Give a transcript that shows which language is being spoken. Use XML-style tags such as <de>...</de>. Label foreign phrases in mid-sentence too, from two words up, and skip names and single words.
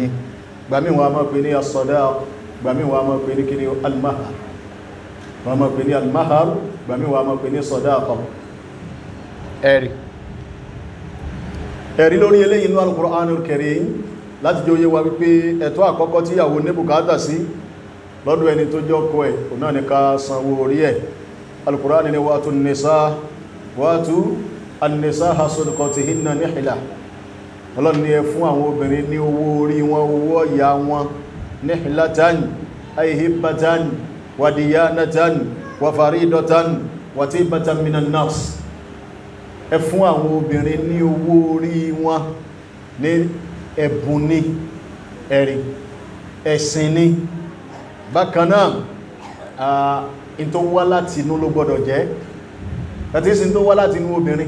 <yo>gbàmí wọn a máa pè ní as-sadaq, gbàmí wọn a máa pè ní kí ni al-mahar, wọn a máa pè ní al-mahar, gbàmí wọn a máa pè ní sadaqa. ẹ̀rí lórí eléyìí inú al-Qur'anul Karim láti jẹ́ oyé wa wípé ẹ̀tọ́ àkọ́kọ́ tí ìyàwó ní bùkátà sí lọ́dọ̀ ẹni tó jẹ́ ọkọ ẹ̀ òun náà ni ká sanwó orí ẹ̀.</yo> <ar>al-Qur'an ni وآتوا النساء صدقاتهن نحلة.</ar> <yo>Ọlọ́run ní ẹ fún àwọn obìnrin ní owó orí wọn, owó ọ̀yà wọn,</yo> <ar>نحلة أي هبة وديانة وفريضة وطيبة من النفس.</ar> <yo>Ẹ fún àwọn obìnrin ní owó orí wọn ní ẹ̀bùn ní ẹ̀rí ẹ̀sìn ní. Bákan náà in tó wá láti inú ló gbọ́dọ̀ jẹ́, àti ìsìn tó wá láti inú obìnrin.</yo>